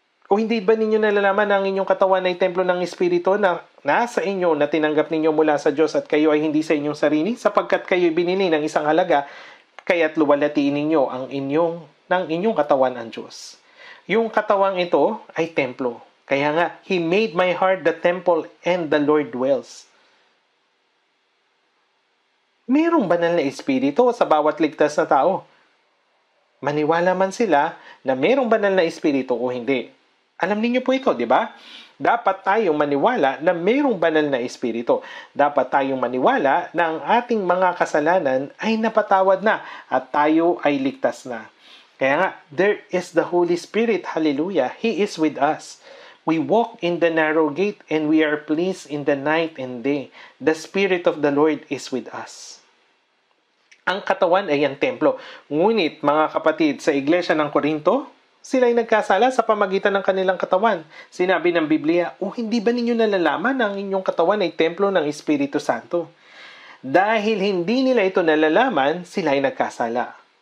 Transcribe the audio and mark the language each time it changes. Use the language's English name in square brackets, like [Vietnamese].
[Filipino] O hindi ba ninyo nalalaman na ang inyong katawan ay templo ng Espiritu na nasa inyo na tinanggap ninyo mula sa Diyos at kayo ay hindi sa inyong sarili sapagkat kayo binili ng isang halaga kaya't luwalhatiin ninyo ng inyong katawan ang Diyos. Yung katawang ito ay templo. Kaya nga, [English] He made my heart the temple and the Lord dwells. [Filipino] Mayroong banal na Espiritu sa bawat ligtas na tao. Maniwala man sila na mayroong banal na espiritu o hindi. Alam niyo po ito, di ba? Dapat tayong maniwala na mayroong banal na espiritu. Dapat tayong maniwala na ang ating mga kasalanan ay napatawad na at tayo ay ligtas na. Kaya nga, [English] there is the Holy Spirit. Hallelujah. He is with us. We walk in the narrow gate and we are pleased in the night and day. The Spirit of the Lord is with us. [Filipino] Ang katawan ay ang templo. Ngunit, mga kapatid, sa iglesia ng Korinto, sila ay nagkasala sa pamagitan ng kanilang katawan. Sinabi ng Biblia, hindi ba ninyo nalalaman na ang inyong katawan ay templo ng Espiritu Santo? Dahil hindi nila ito nalalaman, sila ay nagkasala.